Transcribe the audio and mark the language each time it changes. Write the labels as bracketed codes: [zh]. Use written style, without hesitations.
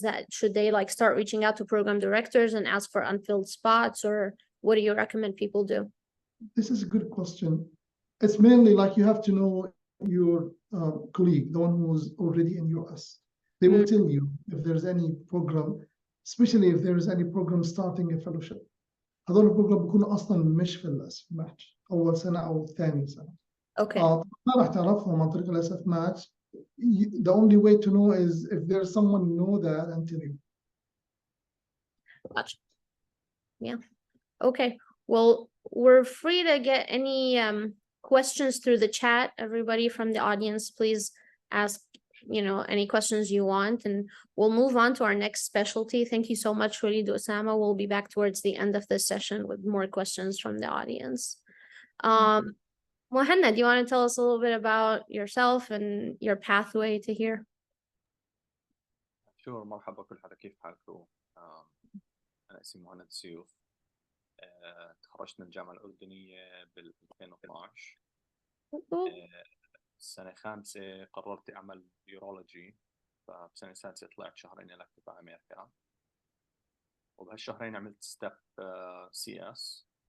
[en] Should they like start reaching out to program directors and ask for unfilled spots, or what do you recommend people do? This is a good question. It's mainly like you have to know your colleague, the one who's already in US. They will tell you if there's any program, especially if there is any program starting a fellowship. [ar] هذول البروجرام بيكونوا أصلاً مش في الماتش أول سنة أو ثاني سنة. [en] Okay. [ar] ما راح تعرفهم عن طريق الSF match. [en] The only way to know is if there's someone know that and tell you. Gotcha. Yeah. Okay. Well, we're free to get any questions through the chat. Everybody from the audience, please ask, any questions you want, and we'll move on to our next specialty. Thank you so much, Walid Osama. We'll be back towards the end of this session with more questions from the audience. Mohanna, do you want to tell us a little bit about yourself and your pathway to here? Sure. [ar] مرحبا كل حدا، كيف حالكم؟ أنا اسمي مهند سيوف. تخرجت من الجامعة الأردنية بال 2012. السنة 5 قررت أعمل يورولوجي، فبسنة 6 طلعت شهرين إلكتيف على أمريكا، وبهالشهرين عملت ستيب CS.